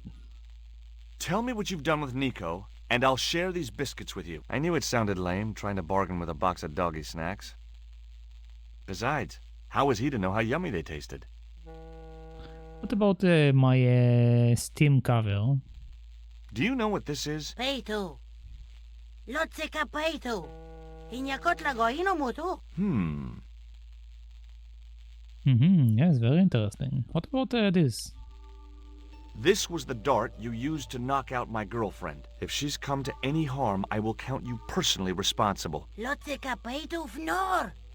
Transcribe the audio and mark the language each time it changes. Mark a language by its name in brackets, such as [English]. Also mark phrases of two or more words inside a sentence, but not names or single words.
[English] Tell me what you've done with Nico, and I'll share these biscuits with you. I knew it sounded lame, trying to bargain with a box of doggy snacks. Besides, how was he to know how yummy they tasted? What about my Steam cover? Do you know what this is? Peito! Lotse capeito! Inyakot lagoino moto. Yes, very interesting. What about this? This was the dart you used to knock out my girlfriend. If she's come to any harm, I will count you personally responsible. Lotse kapaitu fnor.